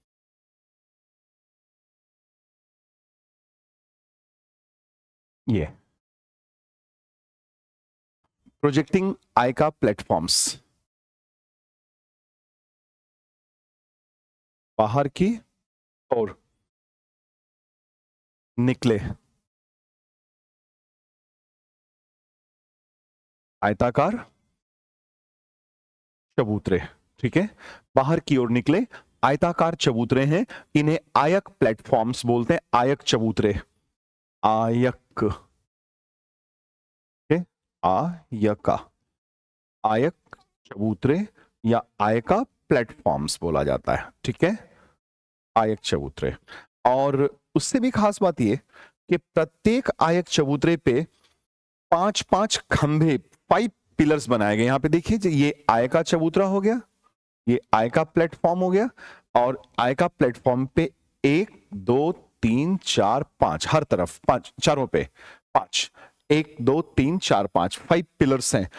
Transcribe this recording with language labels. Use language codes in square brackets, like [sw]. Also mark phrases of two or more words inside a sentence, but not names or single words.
[hi] ये [en] projecting ayaka platforms, [hi] बाहर की और निकले आयताकार चबूतरे। ठीक है, बाहर की ओर निकले आयताकार चबूतरे हैं, इन्हें [en] ayaka platforms [hi] बोलते हैं, आयक चबूतरे, आयक, आयका, आयक चबूतरे या [en] ayaka platforms [hi] बोला जाता है। ठीक है, आयक चबूतरे। और उससे भी खास बात यह कि प्रत्येक आयक चबूतरे पे 5-5 खंभे, 5 पिलर्स बनाए गए। यहां पे देखिए, ये आयका चबूतरा हो गया, ये [en] ayaka platform [hi] हो गया, और [en] ayaka platform [hi] पे 1 2 3 4 5, हर तरफ 5, चारों पे 5, 1 2 3 4 5, 5 पिलर्स हैं।